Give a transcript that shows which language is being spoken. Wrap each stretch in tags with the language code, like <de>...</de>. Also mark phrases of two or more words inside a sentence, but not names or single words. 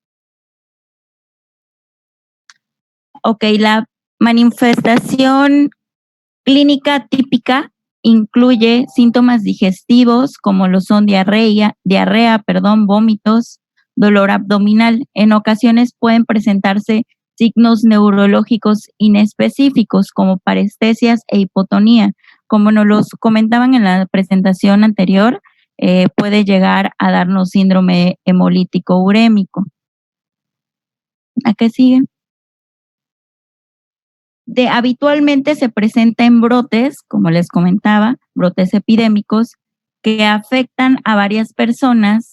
<es>Ok, la manifestación clínica típica incluye síntomas digestivos como lo son diarrea, vómitos, dolor abdominal. En ocasiones pueden presentarse signos neurológicos inespecíficos como parestesias e hipotonía. Como nos los comentaban en la presentación anterior, puede llegar a darnos síndrome hemolítico urémico. ¿A qué sigue? Habitualmente se presenta en brotes, como les comentaba, brotes epidémicos que afectan a varias personas.</es>